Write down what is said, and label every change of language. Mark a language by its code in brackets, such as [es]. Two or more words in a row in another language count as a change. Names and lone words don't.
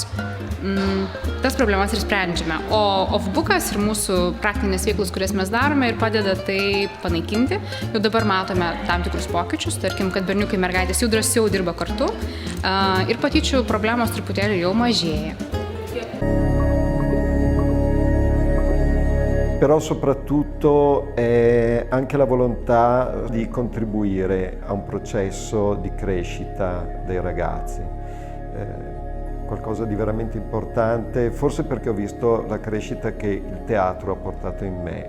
[lt] Tas problemas ir sprendžiame. O Off-Bookas ir mūsų praktinės veiklos, kurias mes darome, ir padeda tai panaikinti. Jau dabar matome tam tikrus pokyčius, tarkim, kad berniukai mergaitės jau drąsiau dirba kartu ir patyčių problemos truputėlį jau mažėja. [it] Però soprattutto è anche la volontà di contribuire a un processo di crescita dei ragazzi. Qualcosa di veramente importante, forse perché ho visto la crescita che il teatro ha portato in me.